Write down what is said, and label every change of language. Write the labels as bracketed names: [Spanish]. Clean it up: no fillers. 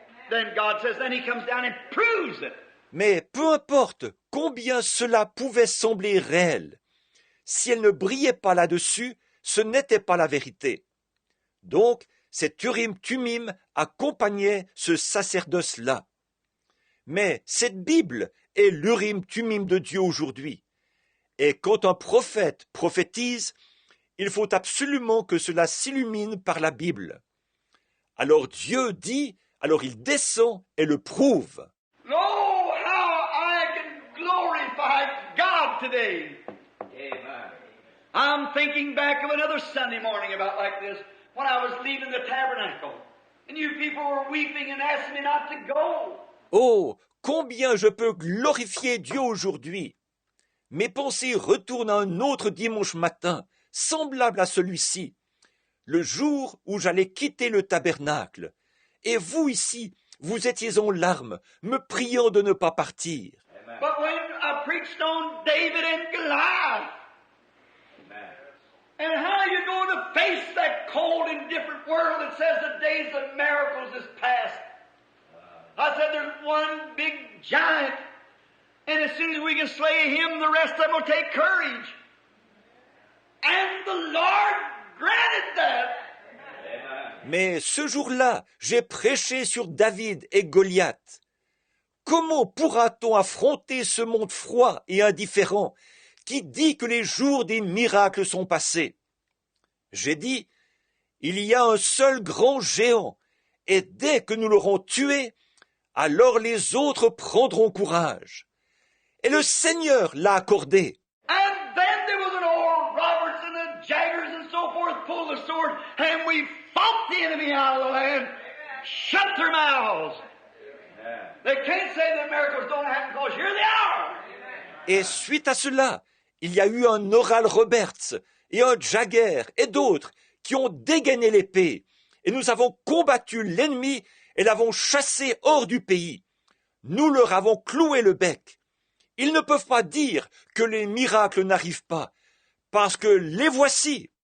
[English] Then God says, then he comes down and proves it. [French] Mais peu importe combien cela pouvait sembler réel, si elle ne brillait pas là-dessus, ce n'était pas la vérité. Donc, cet Urim-Tumim accompagnait ce sacerdoce-là. Mais cette Bible est l'Urim-Tumim de Dieu aujourd'hui. Et quand un prophète prophétise, il faut absolument que cela s'illumine par la Bible. Alors Dieu dit, alors il descend et le prouve. [English] Oh, how I can glorify God today. Amen. I'm thinking back of another Sunday morning about like this, when I was leaving the tabernacle. And you people were weeping and asking me not to go. [French] Oh, combien je peux glorifier Dieu aujourd'hui! Mes pensées retournent à un autre dimanche matin, semblable à celui-ci, le jour où j'allais quitter le tabernacle. Et vous ici, vous étiez en larmes, me priant de ne pas partir. Amen. [English] But when I preached on David and Goliath, Amen. and how you going to face that cold and different world that says the days of miracles is past. I said there's one big giant, and as soon as we can slay him, the rest of them will take courage. And the Lord granted that. Amen. [French] Mais ce jour-là, j'ai prêché sur David et Goliath. Comment pourra-t-on affronter ce monde froid et indifférent qui dit que les jours des miracles sont passés? J'ai dit, il y a un seul grand géant, et dès que nous l'aurons tué, alors les autres prendront courage. Et le Seigneur l'a accordé. [English] And then there was an old Roberts and the Jaggers and so forth pulled the sword, and we fought the enemy out of the land, shut their mouths. They can't say that miracles don't happen because here they are. [French] Et suite à cela, il y a eu un Oral Roberts et un Jagger et d'autres qui ont dégainé l'épée, et nous avons combattu l'ennemi et l'avons chassé hors du pays. Nous leur avons cloué le bec. Ils ne peuvent pas dire que les miracles n'arrivent pas, parce que les voici.